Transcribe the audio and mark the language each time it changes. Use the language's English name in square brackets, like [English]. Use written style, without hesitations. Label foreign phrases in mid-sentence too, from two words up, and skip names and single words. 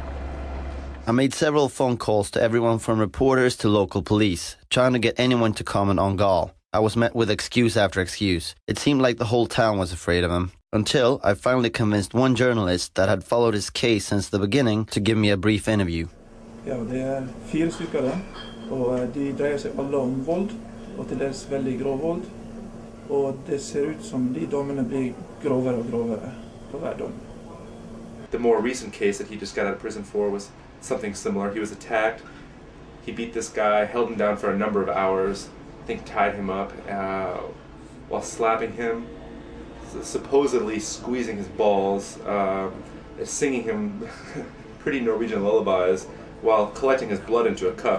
[English] I made several phone calls to everyone from reporters to local police, trying to get anyone to comment on Gall. I was met with excuse after excuse. It seemed like the whole town was afraid of him. Until I finally convinced one journalist that had followed his case since the beginning to give me a brief interview. [Norwegian] Ja, det 4 stykker det, og de dreier seg alle om vold, og til dels veldig grov vold. Og det ser ut som de dommene blir grovere og grovere på hver dom. [English] The more recent case that he just got out of prison for was something similar. He was attacked, he beat this guy, held him down for a number of hours, I think tied him up while slapping him, supposedly squeezing his balls, singing him pretty Norwegian lullabies while collecting his blood into a cup.